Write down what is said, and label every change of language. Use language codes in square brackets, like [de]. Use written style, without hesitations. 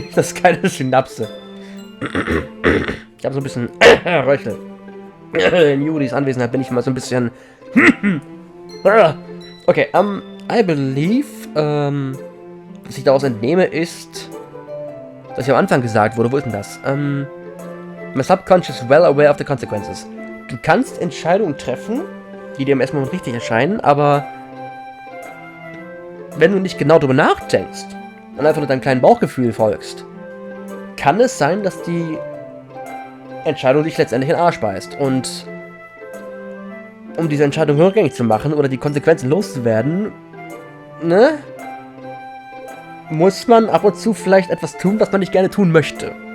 [de] Das ist keine Synapse. Ich habe so ein bisschen Röchel. In Juris Anwesenheit bin ich immer so ein bisschen... Okay, [en] I believe, [de] was ich daraus entnehme, ist, dass ich am Anfang gesagt wurde, wo ist denn das? [en] My subconscious is well aware of the consequences. [de] Du kannst Entscheidungen treffen, die dir im ersten Moment richtig erscheinen, aber wenn du nicht genau darüber nachdenkst und einfach nur deinem kleinen Bauchgefühl folgst, kann es sein, dass die Entscheidung dich letztendlich in den Arsch beißt. Und um diese Entscheidung rückgängig zu machen oder die Konsequenzen loszuwerden, ne, muss man ab und zu vielleicht etwas tun, was man nicht gerne tun möchte.